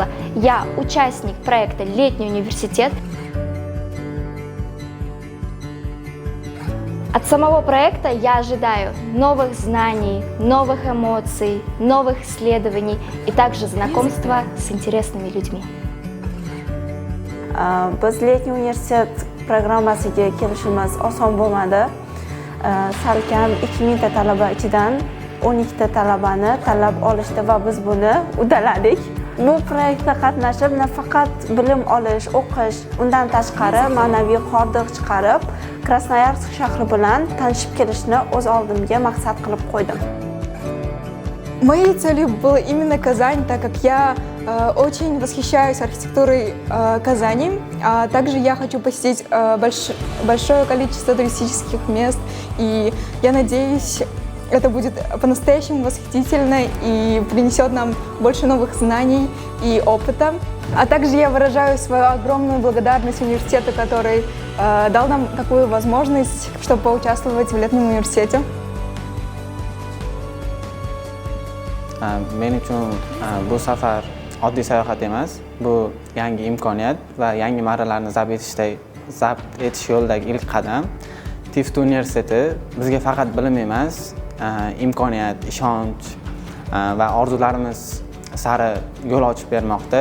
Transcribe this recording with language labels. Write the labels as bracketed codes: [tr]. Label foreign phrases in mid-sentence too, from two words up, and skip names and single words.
[ru] Я участник проекта «Летний университет». От самого проекта я ожидаю новых знаний, новых эмоций, новых исследований и также знакомства с интересными людьми. [uz] Biz Letniy universitet programmasiga kelishimiz oson bo'lmadi. Salkam 2000 ta talaba ichidan 12 ta talabani tanlab olishdi va biz buni uddaladik. Bu proyektda qatnashib nafaqat bilim olish, o'qish, undan tashqari ma'naviy hordiq chiqarib, Krasnoyarsk shahri bilan tanishib kelishni o'z oldimga maqsad qilib qo'ydim. [ru] Моей целью была именно Казань, так как я очень восхищаюсь архитектурой Казани. Также я хочу посетить большое количество туристических мест, и я надеюсь, это будет по-настоящему восхитительно и принесет нам больше новых знаний и опыта. А также я выражаю свою огромную благодарность университету, который дал нам такую возможность, чтобы поучаствовать в Летнем университете. [uz] Men uchun bu safar oddiy sayohat emas, bu yangi imkoniyat va yangi marralarni zabt etish yo'lidagi ilk qadam. TIFT universiteti bizga faqat bilim emas, imkoniyat, ishonch va orzularimiz sari yo'l ochib bermoqda.